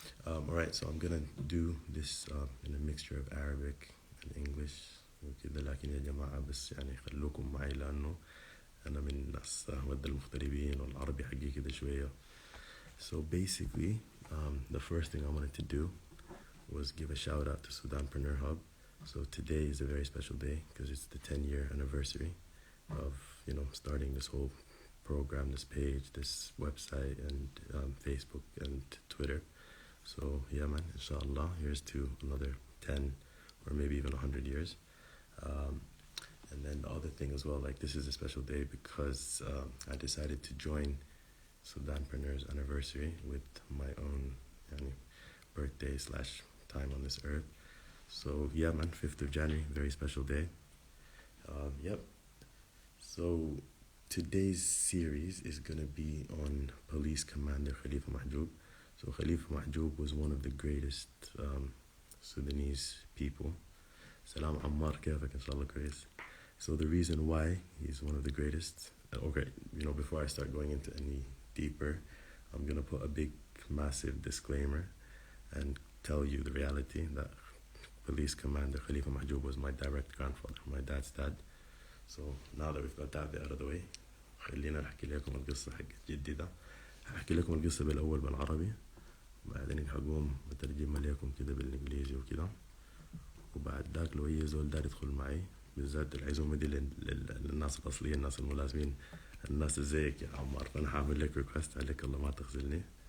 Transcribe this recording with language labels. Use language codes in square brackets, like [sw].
[en] Alright, so I'm gonna do this in a mixture of Arabic and English [ar] وكذا, لكن يا جماعة بس يعني خلوكم معي لأنه أنا من الناس ود المغتربين والعربي حقي كده شوية. [en] So basically, the first thing I wanted to do was give a shout out to Sudanpreneur Hub. So today is a very special day because it's the 10-year anniversary of, starting this whole program, this page, this website, and Facebook and Twitter. So yeah, man, inshallah, here's to another 10 or maybe even 100 years. And then the other thing as well, like this is a special day because I decided to join Sudanpreneur's anniversary with my own birthday / time on this earth. So yeah, man, 5th of January, very special day. Yep. So today's series is going to be on PoliceCommander Khalifa Mahgoub. So Khalifa Mahgoub was one of the greatest Sudanese people. [ar] Salam Ammar, كيفك إن شاء الله كويس. [en] So the reason why he's one of the greatest, okay, before I start going into any deeper, I'm going to put a big, massive disclaimer and tell you the reality that PoliceCommander Khalifa Mahgoub was my direct grandfather, my dad's dad. So now that we've got that bit out of the way, [ar] خلينا نحكي لكم القصة حق جدي ده. هحكي لكم القصة بالأول بالعربي بعدين هقوم بترجمها لكم كده بالإنجليزي وكده. وبعد ذاك لو أي زول دار يدخل معي بالذات العزومة دي للناس الأصليين، الناس الملازمين، الناس زيك يا عمار، فأنا حاعمل لك ريكوست عليك الله ما تخزلني.